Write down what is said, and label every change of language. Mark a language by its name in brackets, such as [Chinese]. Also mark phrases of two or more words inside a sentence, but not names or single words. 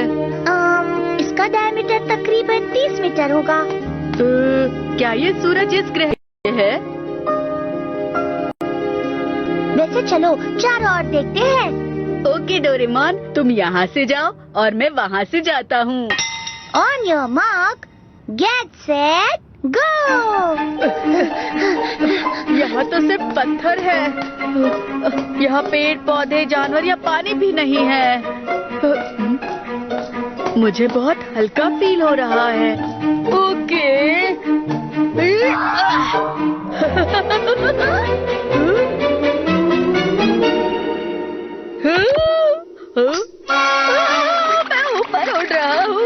[Hindi] इसका डायमीटर तकरीबन 30 मीटर होगा। क्या ये सूरज इस ग्रह है? वैसे चलो चारों ओर देखते हैं। ओके डोरेमोन, तुम यहाँ से जाओ और मैं वहाँ से जाता हूँ। [English] On your mark, get set, go! [Hindi] यहाँ तो सिर्फ पत्थर है। यहाँ पेड़ पौधे, जानवर या पानी भी नहीं है। मुझे बहुत हल्का फील हो रहा है। ओके। मैं ऊपर उड़ रहा हूँ।